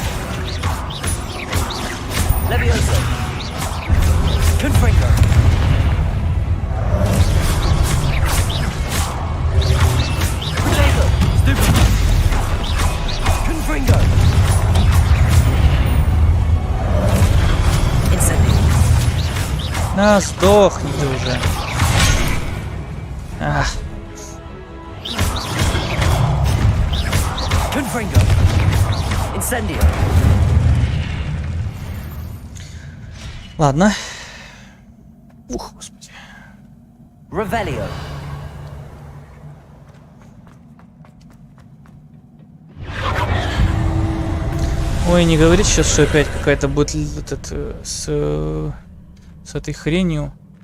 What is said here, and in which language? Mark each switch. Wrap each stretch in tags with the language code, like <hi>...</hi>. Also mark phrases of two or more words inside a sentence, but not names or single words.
<la>Levioso. Confringo. Protego. Stupid. Confringo. Incendio.</la> <ru>На, сдохни ты уже. Ах.</ru> <la>Confringo. Incendio.</la> <ru>Ладно. Ух, господи.</ru> <la>Revelio.</la> <ru>Ой, не говорите сейчас, что опять какая-то будет с этой хренью.</ru>